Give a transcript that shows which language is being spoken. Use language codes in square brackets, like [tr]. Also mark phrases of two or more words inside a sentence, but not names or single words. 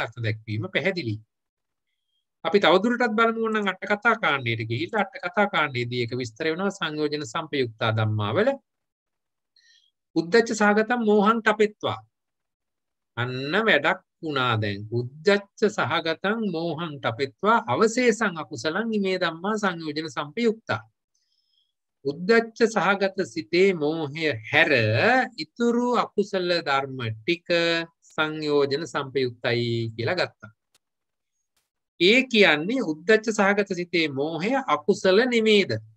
[si] අර්ථ දැක්වීම පැහැදිලි. අපි තවදුරටත් බලමු නම් අට කතා කාණ්ඩයට ගිහිල්ලා අට කතා කාණ්ඩයේදී ඒක විස්තර වෙනවා සංයෝජන සංපයුක්තා ධම්මාවල. [pi] උද්දච්ච සහගතම් මෝහං තපෙත්වා. [si] අන්න වැඩක් වුණා දැන්. [pi] උද්දච්ච සහගතම් මෝහං තපෙත්වා අවශේෂං අකුසලං ඉමේ ධම්මා සංයෝජන සංපයුක්තා. [si] උද්දච්ච සහගත සිතේ මෝහය හැර ඉතුරු අකුසල ධර්ම ටික සංයෝජන සංපයුක්තයි කියලා ගත්තා. ඒ කියන්නේ උද්දච්ච සහගත සිතේ මෝහය අකුසල නෙමේද?